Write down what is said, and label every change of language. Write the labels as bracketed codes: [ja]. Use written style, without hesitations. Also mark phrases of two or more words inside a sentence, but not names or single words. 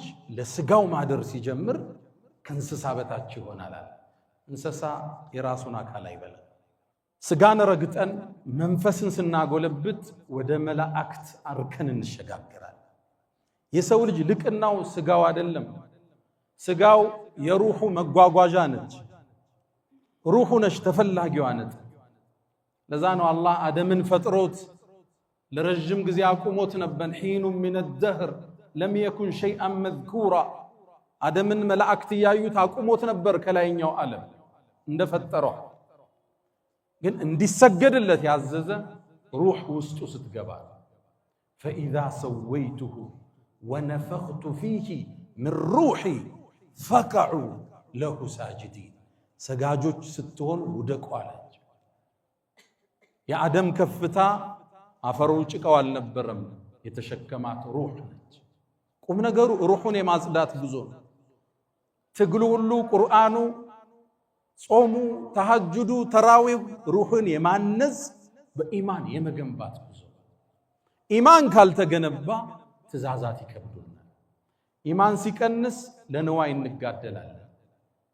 [am] ለስጋው ማደር ሲጀምር ከእንስሳ በታች ይሆናል እንስሳ የራሱን አካል አይበላም ስጋን ረግጠን መንፈስን ስናጎለብት ወደ መላእክት አርከን እንሸጋገራለን የሰው ልጅ ልቅናው ስጋው አይደለም ስጋው የሩሁ መጓጓዣ ነች ሩሁ ነች ተፈላጊዋ ነች ለዛ ነው አላህ አደምን ፈጥሮት ለረጅም ጊዜ አቁሞት ነበር [ar] حين من الدهر لم يكن شيئا مذكورا [am] አደምን መላእክት ያዩት አቁሞት ነበር ከላይኛው ዓለም እንደፈጠረው ግን እንዲሰገድለት ያዘዘ ሩህ ውስጡ ስትገባ [ar] فإذا سويته ونفخت فيه من روحي فقعوا له ساجدين [am] ሰጋጆች ስትሆን ውደቁ አለች የአደም ከፍታ አፈሩ ጭቃው አልነበረም የተሸከማት ሩህ ነች ቁም ነገሩ ሩሁን የማጽዳት ጉዞ ነው ትግሉ ሁሉ ቁርአኑ ጾሙ ተሐጁዱ ተራዊህ ሩህን የማነጽ በኢማን የመገንባት ጉዞ ኢማን ካልተገነባ ትእዛዛት ይከብዱናል ኢማን ሲቀንስ ለነዋይ እንጋደላለን